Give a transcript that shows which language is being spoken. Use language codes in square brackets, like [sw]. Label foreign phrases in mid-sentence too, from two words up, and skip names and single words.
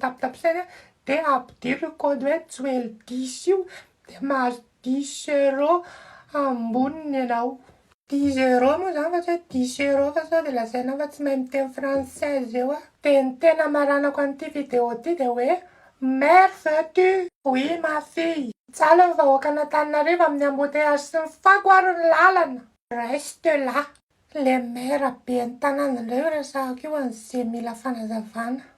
[mg] tapitapisaina dia ampidiry code hoe joely 10 io dia mahazo 10 € amboniny ianao 10 € moa zany fa tsy hoe 10 € fa sao dia lazaina fa tsy mahay miteny français eo dia ny tena maranako an'ity vidéo ity dia hoe [fr] mère veux-tu oui ma fille [mg] tsara ny vahoaka an'Antananarivo amin'ny embouteillage sy ny fakoaron'ny lalana [fr] reste là [mg] le mère be ny tanàna indray resahako io an'izay mila fanazavana